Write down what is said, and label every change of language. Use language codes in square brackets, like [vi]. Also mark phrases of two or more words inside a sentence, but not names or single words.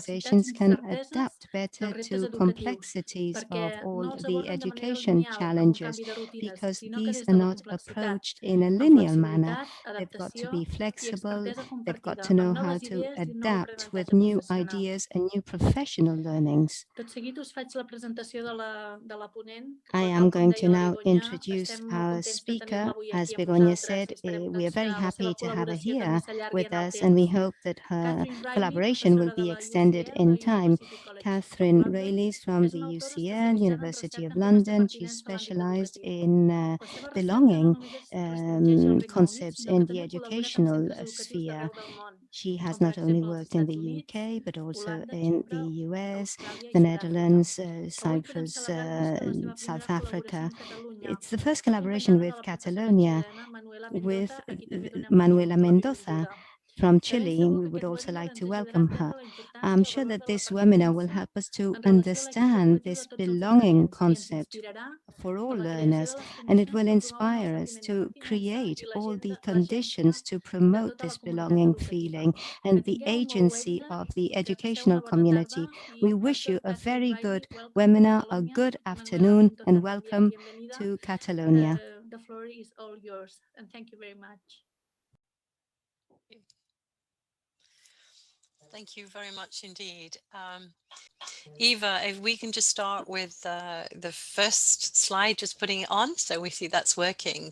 [en] organizations [ca] i [en] can [ca] incerteses [en] adapt better [ca] reptes [en] to [ca] educatius, [en] complexities [ca] perquè [en] of all [ca] no els [en] the [ca] aborden de manera [en] education [ca] lineal amb un [en] challenges, [ca] canvi de rutines, [en] because [ca] sinó que [en] these [ca] des [en] are [ca] de la [en] not [ca] complexitat, [en] approached in a [ca] amb [en] linear manner. [ca] flexibilitat, [en] They've got to [ca] adaptació [en] be [ca] i [en] flexible, [ca] expertesa [en] they've got [ca] compartida, [en] to know [ca] amb [en] how [ca] noves [en] to [ca] idees i nou [en] adapt with [ca] aprenentatge [en] new [ca] professional. [en] ideas and new professional learnings. [ca] Tot seguit us faig la presentació de la ponent. [en] I [ca] Tal [en] am [ca] com [en] going to [ca] deia la [en] now [ca] Begoña, [en] introduce [ca] estem molt [en] our [ca] contents de [en] speaker. [ca] tenir-la avui [en] As [ca] aquí amb [en] Begoña [ca] vosaltres [en] said, [ca] i esperem [en] we are [ca] que [en] very [ca] la [en] happy [ca] seva [en] to have her [ca] col·laboració [en] here [ca] també s'allargui [en] with [ca] en el [en] us, and we [ca] temps. [en] hope that her [ca] Kathryn Riley, [en] collaboration will [ca] professora de [en] be [ca] la [en] extended [ca] UCL, [en] in [ca] la [en] time. [ca] University College of [en] Kathryn [ca] London, [en] Riley is from [ca] és [en] the [ca] una autora [en] UCL, [ca] especialitzada en [en] University [ca] recerca [en] of [ca] en temes de [en] London. She's [ca] pertinença a l'àmbit [en] specialized [ca] educatiu. [en] in [ca] La seva recerca [en] belonging [ca] no només restringeix al Regne Unit, [en] concepts [ca] sinó [en] in [ca] que [en] the [ca] també col·labora amb [en] educational [ca] centres educatius [en] sphere. [ca] d'arreu del món, [en] She has [ca] com per [en] not only [ca] exemple els [en] worked in [ca] Estats [en] the [ca] Units, [en] UK, but also [ca] Holanda, [en] in [ca] Xipre, [en] the US, [ca] Austràlia i [en] the [ca] Sud-àfrica. [en] Netherlands, [ca] Avui podem [en] Cyprus, [ca] celebrar-nos la seva [en] South [ca] primera col·laboració [en] Africa. [ca] amb Catalunya, [en] It's the first collaboration [ca] acompanyada de [en] with [ca] la professora [en] Catalonia, [ca] xilena Manuela [en] with [ca] Mendoza, a qui també donem [en] Manuela [ca] la [en] Mendoza [ca] benvinguda. [en] from [ca] De ben [en] Chile. [ca] segur [en] We [ca] que [en] would [ca] aquest [en] also [ca] webinar [en] like [ca] ens [en] to [ca] ajudarà a [en] welcome her. [ca] entendre la importància [en] I'm [ca] i el [en] sure [ca] valor [en] that [ca] de la [en] this webinar will [ca] pertinença [en] help us to [ca] en relació a l'èxit [en] understand [ca] educatiu [en] this [ca] de tots els [en] belonging [ca] aprenents i ens [en] concept [ca] inspirarà [en] for all [ca] en la creació [en] learners, [ca] de les [en] and it [ca] condicions [en] will [ca] per promoure el [en] inspire us [ca] sentiment de [en] to [ca] pertinença [en] create [ca] i [en] all the [ca] l'agència [en] conditions to [ca] de [en] promote [ca] tota la [en] this [ca] comunitat [en] belonging [ca] educativa. [en] feeling [ca] Que [en] and the [ca] tingueu molt bon [en] agency [ca] èxit, [en] of the [ca] que passeu [en] educational [ca] una bona tarda [en] community. [ca] i [en] We wish you Dr. a Kathryn very Riley, good welcome to webinar, a Catalonia. good [es] Manuela [en] afternoon, [es] Mendoza, [en] and [es] también [en] welcome [es] bienvenida. [en] to Catalonia. The floor is all yours, and thank you very much. Thank you very much indeed. Eva, if we can just start with the first slide, just putting it on, so we see that's working.